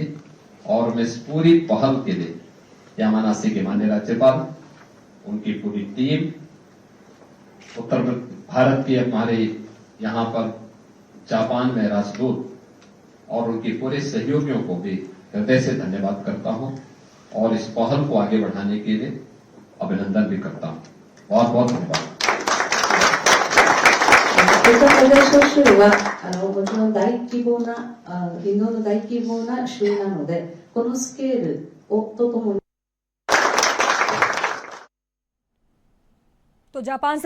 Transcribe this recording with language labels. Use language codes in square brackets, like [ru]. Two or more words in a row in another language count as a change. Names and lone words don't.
[hi] और मैं इस पूरी पहल के लिए यामानाशी के माननीय राज्यपाल, उनकी पूरी टीम, उत्तर भारत के हमारे यहां पर जापान में राजदूत और उनके पूरे सहयोगियों को भी हृदय से धन्यवाद करता हूं और इस पहल को आगे बढ़ाने के लिए अभिनंदन भी करता हूं। बहुत बहुत धन्यवाद। [ja] ウトプレーショ州はもちろん大規模なインドの大規模な州なので、このスケールをとともに [hi] तो जापान से